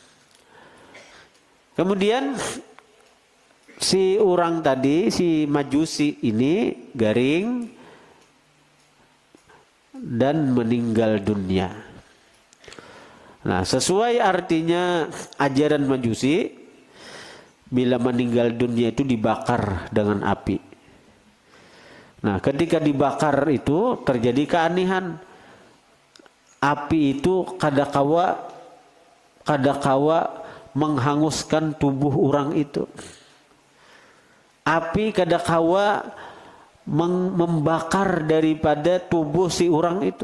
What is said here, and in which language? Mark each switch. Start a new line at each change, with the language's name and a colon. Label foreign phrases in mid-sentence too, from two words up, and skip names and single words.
Indonesian: Kemudian si orang tadi, si Majusi ini garing dan meninggal dunia. Nah, sesuai artinya ajaran Majusi, bila meninggal dunia itu dibakar dengan api. Nah, ketika dibakar itu terjadi keanehan. Api itu kadakawa menghanguskan tubuh orang itu. Api kadakawa membakar daripada tubuh si orang itu.